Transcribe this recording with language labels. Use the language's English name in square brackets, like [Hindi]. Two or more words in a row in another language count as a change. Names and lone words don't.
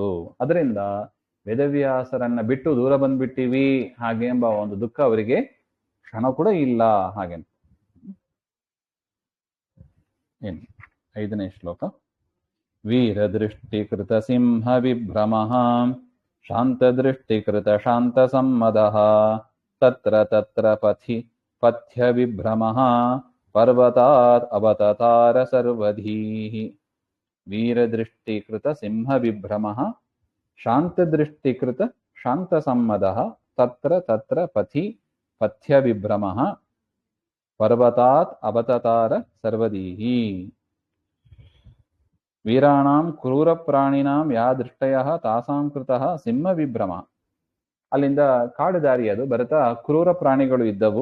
[Kannada] ಅದರಿಂದ ವೇದವ್ಯಾಸರನ್ನ ಬಿಟ್ಟು ದೂರ ಬಂದ್ಬಿಟ್ಟಿವಿ ಹಾಗೆ ಎಂಬ ಒಂದು ದುಃಖ ಅವರಿಗೆ ಕ್ಷಣ ಕೂಡ ಇಲ್ಲ ಹಾಗೆ. ಏನು 5ನೇ ಶ್ಲೋಕ. [Sanskrit] ವೀರದೃಷ್ಟಿಕೃತ ಸಿಂಹ ವಿಭ್ರಮಃ ಶಾಂತದೃಷ್ಟಿಕೃತ ಶಾಂತ ಸಮ್ಮದಃ ತತ್ರ ತತ್ರ ಪಥ್ಯ ವಿಭ್ರಮಃ ಪರ್ವತಾತ್ ಅವತತಾರ ಸರ್ವಧೀಃ. ವೀರದೃಷ್ಟಿಕೃತ ಸಿಂಹ ವಿಭ್ರಮಃ ಶಾಂತದೃಷ್ಟಿಕೃತ ಶಾಂತ ಸಮ್ಮದಃ ತತ್ರ ತತ್ರ ಪಥ್ಯ ವಿಭ್ರಮಃ ಪರ್ವತಾತ್ ಅವತತಾರ ಸರ್ವಧೀಃ. ವೀರಾಣಾಂ ಕ್ರೂರ ಪ್ರಾಣಿನಾಂ ಯಾ ದೃಷ್ಟಯಃ ತಾಸಾಂ ಕೃತಃ ಸಿಂಹ ವಿಭ್ರಮ. [Kannada] ಅಲ್ಲಿಂದ ಕಾಡು ದಾರಿ ಅದು ಬರ್ತಾ ಕ್ರೂರ ಪ್ರಾಣಿಗಳು ಇದ್ದವು.